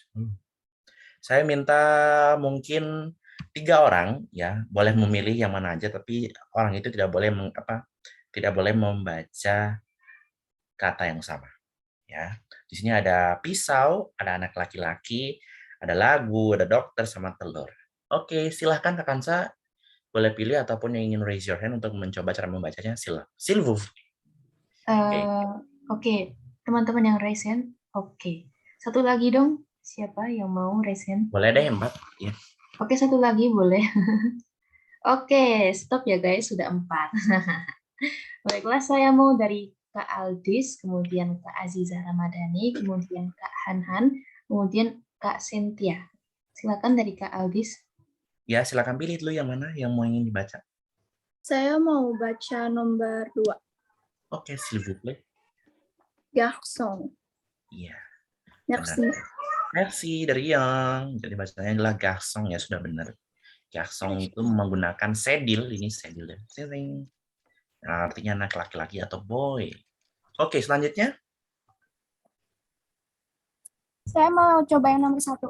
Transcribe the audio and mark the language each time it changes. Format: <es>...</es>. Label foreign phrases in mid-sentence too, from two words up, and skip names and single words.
<id>Saya minta mungkin 3 orang ya, boleh memilih yang mana aja, tapi orang itu tidak boleh tidak boleh membaca kata yang sama. Ya, di sini ada pisau, ada anak laki-laki, ada lagu, ada dokter sama telur. Oke, silahkan Kak Kansa boleh pilih ataupun yang ingin</id> <en>raise your hand</en> <id>untuk mencoba cara membacanya,</id> <fr>s'il vous plaît.</fr> <id>Oke, teman-teman yang</id> <en>raise hand.</en> <id>Oke. Satu lagi dong. Siapa yang mau</id> <en>raise hand?</en> <id>Boleh deh, Mbak. Ya. Oke, satu lagi boleh. Oke, stop ya guys. Sudah 4. Baiklah, saya mau dari Kak Aldis, kemudian Kak Aziza Ramadhani, kemudian Kak Hanhan, kemudian Kak Cynthia. Silakan dari Kak Aldis. Ya, silakan pilih dulu yang mana yang mau ingin dibaca. Saya mau baca nomor 2. Oke,</id> <fr>s'il vous plaît. Garçon.</fr> <id>Iya.</id> <fr>Merci.</fr> <id>Benar. Merci dari Yang. Jadi bacanya adalah garçon ya, sudah benar. Garçon itu menggunakan sedil, ini sedil ya. Sering. Nah, artinya anak laki-laki atau boy. Oke, selanjutnya. Saya mau coba yang nomor 1.</id>